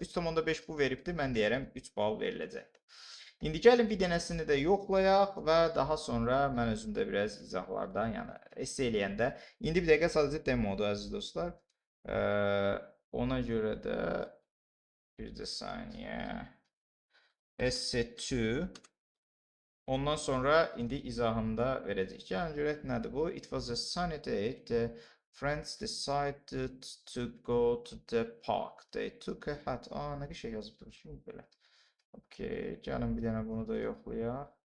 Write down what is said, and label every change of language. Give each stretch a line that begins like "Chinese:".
Azerbaijani: 3.5 bu veribdir, mən deyirəm 3 bal veriləcəkdir. İndi gəlin bir dənəsini də yoxlayaq və daha sonra mən özümdə biraz izahlardan, yəni esse eləyəndə. İndi bir dəqiqə sadəcə demodur əziz dostlar. Ona görə də bir də saniyə. essay 2. Ondan sonra indi izahını da verəcək. Gəlin görək nədir bu?
English: It was a sunny day. The friends decided to go to the park. They took a hat.
Azerbaijani: Aa, nə şey yazıbdır şimdi belə. Okay, gəlin bir dənə bunu da yoxlayaq.